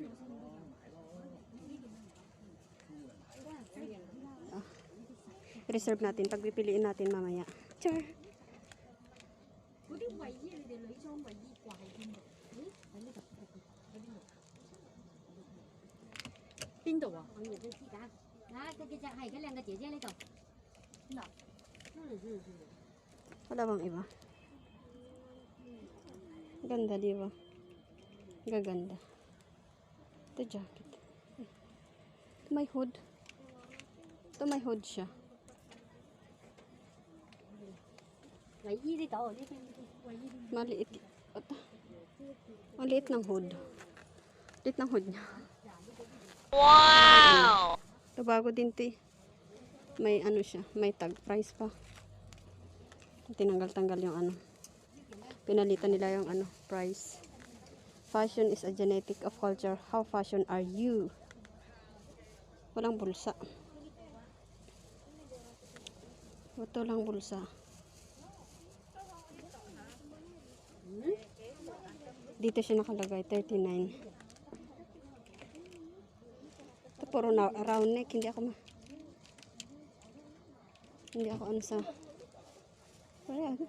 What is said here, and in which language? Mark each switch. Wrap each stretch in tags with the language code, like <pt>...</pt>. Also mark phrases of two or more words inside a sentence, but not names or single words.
<tl>Ah. Reserve natin. Pagpipiliin natin mamaya. Char!</tl> <yue>Bên 度啊？我以為都知㗎。啊，佢隻係嗰兩個姐姐呢度。嗱，</yue> <tl>Wala bang iba? Ganda, di ba? Gaganda. Ito jacket. Ito may hood. Ito may hood siya.</tl> <yue>衞衣呢度，呢邊衞衣。</yue> <tl>Maliit. Ito. Maliit ng hood. Liit ng hood niya. Wow! Ito bago din ito eh. May ano siya. May</tl> <en>tag price</en> <tl>pa. Tinanggal-tanggal yung ano. Pinalitan nila yung ano, price.</tl> <en>Fashion is a genetic of culture. How fashion are you?</en> <tl>Walang bulsa. Ito lang bulsa. Dito siya nakalagay, 39. Ito puro na round neck, hindi ako ano sa ayan.</tl>